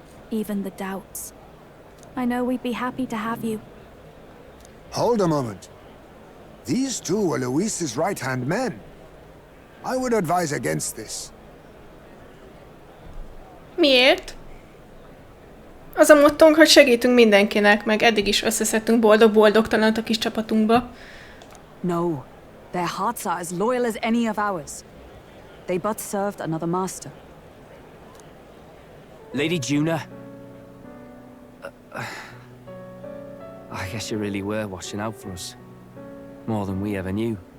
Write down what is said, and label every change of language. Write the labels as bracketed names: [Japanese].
[English] Even the doubts. I know we'd be happy to have you. Hold a moment. These two were Luis's right-hand men. I would advise against this. [Hungarian] Miért? Az a mottónk, hogy segítünk mindenkinek, meg eddig is összeszedtünk boldog-boldogtalanat a kis csapatunkba. [English] No, their hearts are as loyal as any of ours. They but served another master. Lady Juna. I guess you really were watching out for us. More than we ever knew.